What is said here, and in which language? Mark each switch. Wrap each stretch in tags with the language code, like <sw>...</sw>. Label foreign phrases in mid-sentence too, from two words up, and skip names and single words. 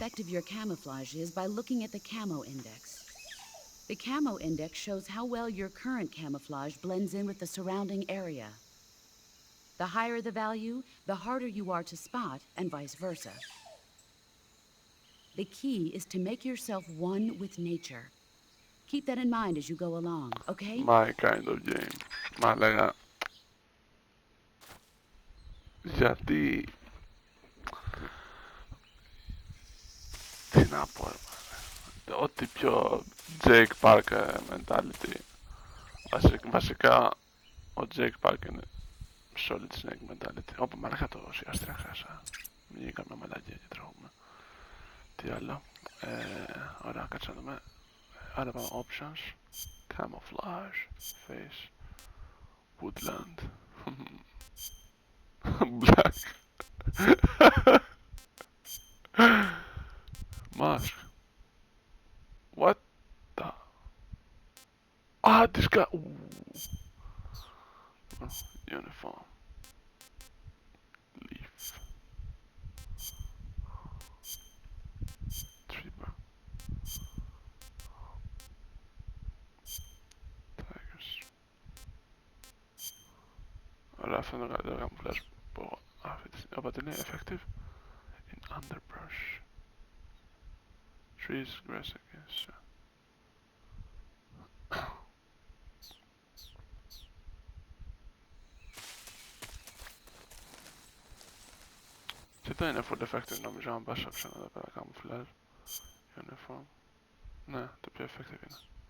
<en>effective your camouflage is by looking at the Camo Index. The Camo Index shows how well your current camouflage blends in with the surrounding area. The higher the value, the harder you are to spot, and vice versa. The key is to make yourself one with nature. Keep that in mind as you go along, okay? My kind of game.</en> <el>Μα λέγα... γιατί... Τι να πω, ρε, μάνα. Ό,τι πιο Jake Park mentality. Βασικά, ο Jake Park είναι</el> <en>solid snake mentality.</en> <el>Όπα, μαλάκα το ουσιαστικά χάσα. Μην γίνει καμιά μαλακία και τρέχουμε. Τι άλλο. Ωραία, κάτσε να δούμε. Άρα πάμε options. Camouflage. Face.</el> <en>Woodland. Black. Mask. What the? Ah, this guy. Ooh. Uniform. Leaf. Tripper. Tigers.</en> <el>Ωραία, αυτό είναι το καλύτερο καμπλάζ που αυτή τη στιγμή. Οπότε είναι</el> <en>effective in underbrush. Trees, grass, I guess.</en> <el>Και το είναι</el> <en>full effective</en> <el>νομίζω, αν πας option εδώ πέρα camouflage. Uniform. Ναι, το πιο effective είναι.</el>